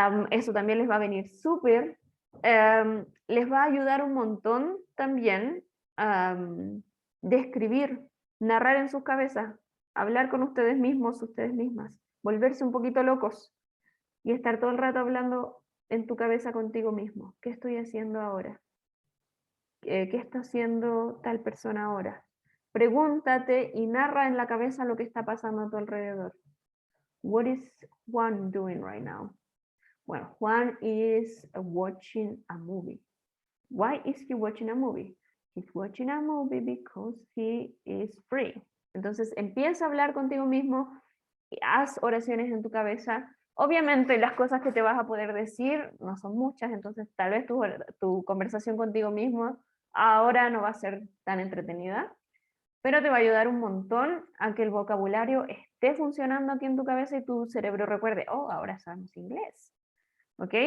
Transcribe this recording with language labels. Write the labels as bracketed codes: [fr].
[es] Eso también les va a venir súper. Les va a ayudar un montón también de escribir, narrar en sus cabezas, hablar con ustedes mismos, ustedes mismas, volverse un poquito locos y estar todo el rato hablando en tu cabeza contigo mismo. ¿Qué estoy haciendo ahora? ¿Qué está haciendo tal persona ahora? Pregúntate y narra en la cabeza lo que está pasando a tu alrededor. [en] What is Juan doing right now? Well, Juan is watching a movie. Why is he watching a movie? He's watching a movie because he is free. [es] Entonces empieza a hablar contigo mismo y haz oraciones en tu cabeza. Obviamente las cosas que te vas a poder decir no son muchas, entonces tal vez tu conversación contigo mismo ahora no va a ser tan entretenida, pero te va a ayudar un montón a que el vocabulario esté funcionando aquí en tu cabeza y tu cerebro recuerde, oh, ahora sabemos inglés. ¿Ok?